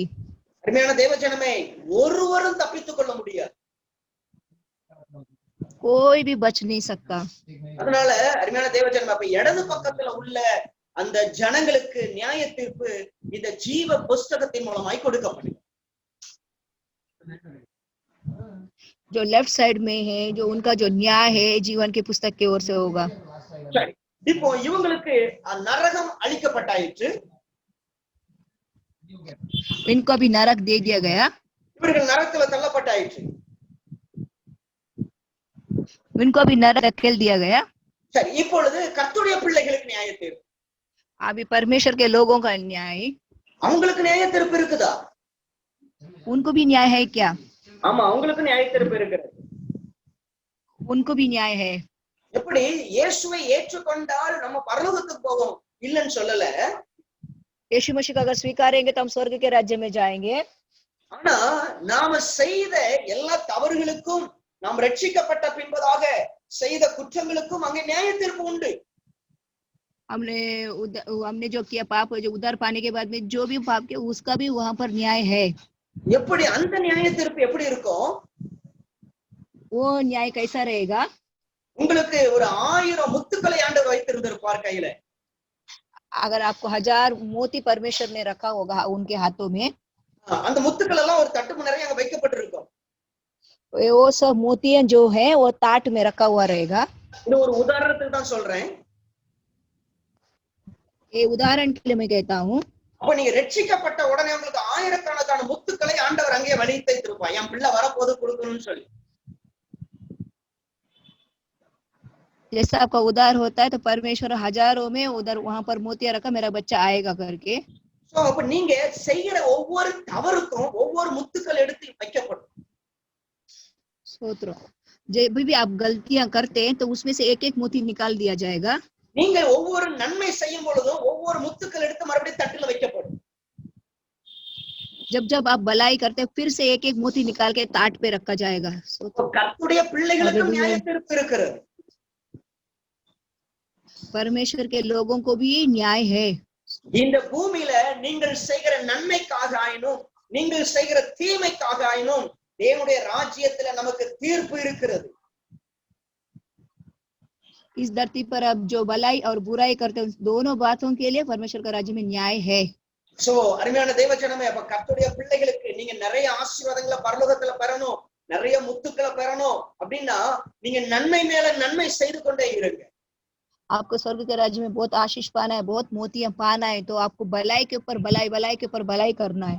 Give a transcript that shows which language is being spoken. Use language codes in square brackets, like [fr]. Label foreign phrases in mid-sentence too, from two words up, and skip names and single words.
[ta] அருமையான தேவஜனமே, ஒருவரும் தப்பித்துக் கொள்ள முடியாது, [hi] कोई भी बच नहीं सकता। [ta] அதனால அருமையான தேவஜனமே, அப்ப இடது பக்கத்துல உள்ள அந்த ஜனங்களுக்கு நியாய தீர்ப்பு இந்த ஜீவ புஸ்தகத்தின் மூலமாய் கொடுக்கப்படும். [hi] जो [en] left side [hi] में है जो उनका जो न्याय है जीवन के पुस्तक की ओर से होगा। [ta] சரி, இப்போ இவங்களுக்கு நரகம் அளிக்கப்பட்டாயிற்று, [hi] इनको भी नरक दे दिया गया, [ta] இவர்கள் நரகத்துல தள்ளப்பட்டாயிற்று, [hi] इनको भी नरक धकेल दिया गया। [ta] சரி, இப்பொழுது கர்த்தருடைய பிள்ளைகளுக்கு நியாய தீர்ப்பு, [hi] अभी परमेश्वर के लोगों का न्याय, [ta] அவங்களுக்கு நியாய தீர்ப்பு இருக்குதா? [hi] उनको भी न्याय है क्या? [ta] ஆமா, அவங்களுக்கு நியாய தீர்ப்பு இருக்கிறது. [hi] उनको भी न्याय है। [ta] எப்படி இயேசுவை ஏற்றுக்கொண்டால் நம்ம பரலோகத்துக்கு போவோம் இல்லன்னு சொல்லல, [hi] यीशु मसीह का अगर स्वीकारेंगे तो हम स्वर्ग के राज्य में जाएंगे। [ta] ஆனா நாம செய்த எல்லா தவறுகளுக்கும், நாம் ரட்சிக்கப்பட்ட பின்பதாக செய்த குற்றங்களுக்கும் அங்கே நியாய தீர்ப்பு உண்டு. [hi] हमने जो किया पाप जो उद्धार पाने के बाद में जो भी पाप किया उसका भी वहां पर न्याय है। [ta] எப்படி அந்த நியாய தீர்ப்பு எப்படி இருக்கும்? [hi] वो न्याय कैसा रहेगा? [ta] உங்களுக்கு ஒரு 1000 முத்துக்களை ஆண்டவர் வைத்திருந்திருப்பார் கையில. [hi] अगर आपको 1000 मोती परमेश्वर ने रखा होगा उनके हाथों में, [ta] அந்த முத்துக்கள் எல்லாம் ஒரு தட்டு நிறைய அங்க வைக்கப்பட்டிருக்கும். [hi] वो सब मोतियां जो है वो ताट में रखा हुआ रहेगा। [ta] இது ஒரு உதாரணத்துக்கு தான் சொல்றேன், [hi] ये उदाहरण के लिए मैं कहता हूँ। [ta] அப்ப நீங்க ரட்சிக்கப்பட்ட உடனே உங்களுக்கு ஆயிரக்கணக்கான முத்துக்களை ஆண்டவர் அங்கே வழித்திருப்பார், என் பிள்ளை வரப்போது கொடுக்கணும்னு சொல்லி. [hi] जैसा आपका उद्धार होता है तो परमेश्वर हजारों में उधर वहां पर मोतिया रखा मेरा बच्चा आएगा करके। [ta] சோ அப்ப நீங்க செய்யற ஒவ்வொரு தவறுக்கும் ஒவ்வொரு முத்துக்கள் எடுத்து வைக்கப்படும். [hi] स्तोत्र। जब भी आप गलतियां करते हैं तो उसमें से एक एक मोती निकाल दिया जाएगा। [ta] நீங்கள் ஒவ்வொரு நன்மை செய்யும் பொழுதும் ஒவ்வொரு முத்துக்கள் எடுத்து மறுபடியும் தட்டில வைக்கப்படும். [hi] जब जब आप भलाई करते हैं फिर से एक एक मोती निकाल के ताट पे रखा जाएगा। [ta] கர்த்தருடைய பிள்ளைகளுக்கும் நியாய தீர்ப்பு இருக்கிறது, [hi] परमेश्वर के लोगों को भी न्याय है। [ta] இந்த பூமியில நீங்கள் செய்கிற நன்மைக்காக ஆயினும் நீங்கள் செய்கிற தீமைக்காக ஆயினும் தேவனுடைய ராஜ்யத்துல நமக்கு தீர்ப்பு இருக்கிறது. [hi] इस धरती पर अब जो भलाई और बुराई करते हैं दोनों बातों के लिए परमेश्वर का राज्य में न्याय है। [ta] சோ அருமையான தேவஜனமே, அப்ப கர்த்தருடைய பிள்ளைகளுக்கு நீங்க நிறைய ஆசீர்வாதங்களை பரலோகத்துல பெறணும், நிறைய முத்துக்களை பெறணும் அப்படின்னா நீங்க நன்மை மேல நன்மை செய்து கொண்டே இருங்க. [hi] आपको स्वर्ग के राज्य में बहुत आशीष पाना है, बहुत मोतियां पाना है, तो आपको भलाई के ऊपर भलाई, भलाई के ऊपर भलाई करना है।